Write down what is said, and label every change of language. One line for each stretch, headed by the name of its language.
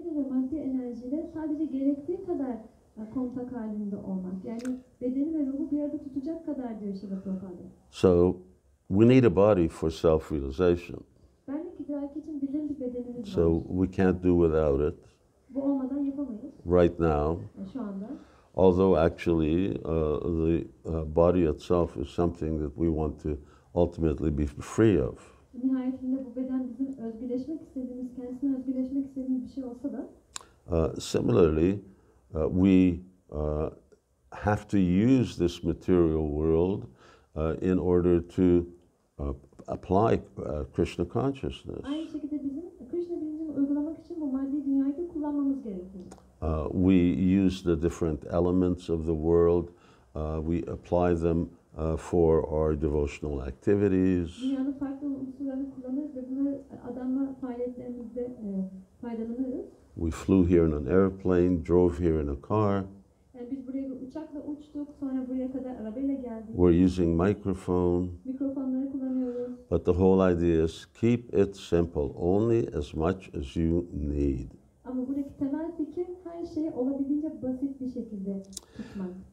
Turkish: Maddi enerjiyle sadece gerektiği kadar kontak halinde olmak. Yani bedeni ve ruhu bir arada tutacak kadar diyor Şiva Prabhupada.
English: So we need a body for self-realization.
Turkish: Benlik idraki için bizim bir bedenimiz var.
English: So we can't do without it
Turkish: Bu olmadan yapamayız
English: right now.
Turkish: şu anda.
English: Although actually the body itself is something that we want to ultimately be free of.
Turkish: Nihayetinde bu beden bizim özgürleşmek istediğimiz, kendisine özgürleşmek istediğimiz bir şey olsa da
English: Similarly, we have to use this material world in order to apply Krishna consciousness.
Turkish: aynı şekilde bizim Krishna bilincini uygulamak için bu maddi dünyayı da kullanmamız gerekiyor.
English: We use the different elements of the world. We apply them for our devotional activities.
Turkish: Dünyanın farklı unsurlarını kullanırız ve bunları adamla faaliyetlerimizde faydalanırız.
English: We flew here in an airplane, drove here in a car.
Turkish: Yani biz buraya bir uçakla uçtuk, sonra buraya kadar arabayla geldik.
English: We're using microphone.
Turkish: Mikrofonları kullanıyoruz.
English: But the whole idea is keep it simple, only as much as you need.
Turkish: Ama buradaki temel fikir her şeyi olabildiğince basit bir şekilde tutmak.